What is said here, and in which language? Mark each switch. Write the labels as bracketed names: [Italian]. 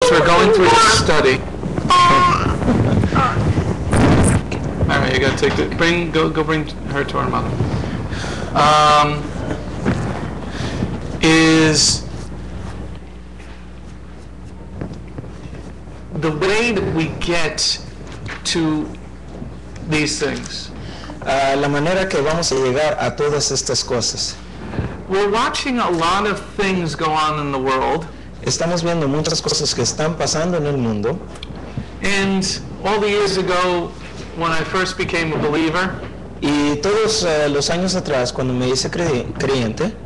[English] as we're going through this study, all right, you gotta take the go bring her to her mother. Is the way that we get to these things. [Spanish] La manera que vamos a llegar a todas estas cosas. [English] We're watching a lot of things go on in the world. [Spanish] Estamos viendo muchas cosas que están pasando en el mundo. [English] And all the years ago, when I first became a believer, [Spanish] Y todos los años atrás, cuando me hice creyente,